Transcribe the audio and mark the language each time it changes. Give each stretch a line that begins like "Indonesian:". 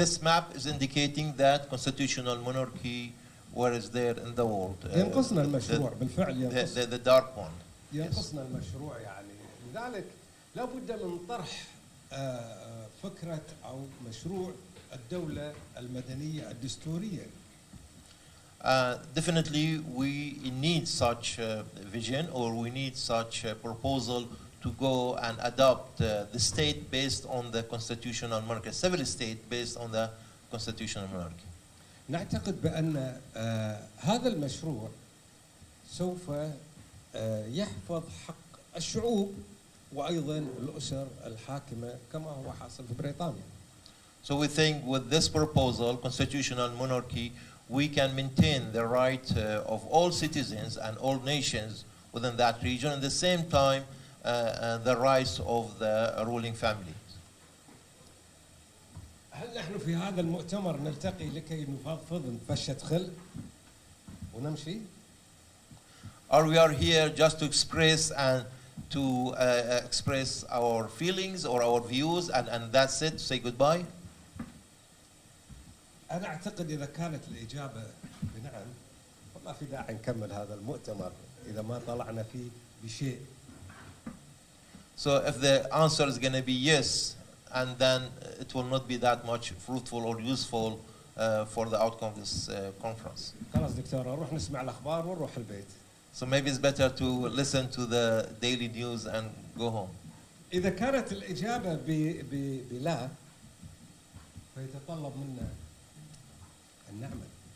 English: This map is indicating that constitutional monarchy where is there in the world.
Arabic: ينقصنا المشروع بالفعل ينقصنا.
English: The dark one.
Arabic: ينقصنا المشروع يعني، لذلك لابد من طرح فكرة أو مشروع الدولة المدنية الدستورية.
English: Definitely we need such vision, or we need such proposal to go and adopt the state based on the constitutional monarchy, civil state based on the constitutional monarchy.
Arabic: نعتقد بأن هذا المشروع سوف يحفظ حق الشعوب وأيضا الأسر الحاكمة كما هو حاصل في بريطانيا.
English: So we think with this proposal, constitutional monarchy, we can maintain the right of all citizens and all nations within that region, at the same time the rights of the ruling family.
Arabic: هل نحن في هذا المؤتمر نلتقي لكي نفضفض نفشة خل ونمشي؟
English: Or we are here just to express and to express our feelings or our views, and that's it, say goodbye?
Arabic: أنا أعتقد إذا كانت الإجابة بنعم فما في داعي نكمل هذا المؤتمر إذا ما طلعنا فيه بشيء.
English: So if the answer is going to be yes, and then it will not be that much fruitful or useful for the outcome of this conference.
Arabic: خلاص دكتورة نروح نسمع الأخبار ونروح البيت.
English: So maybe it's better to listen to the daily news and go home.
Arabic: إذا كانت الإجابة بلا فيتطلب منا أن نعمل.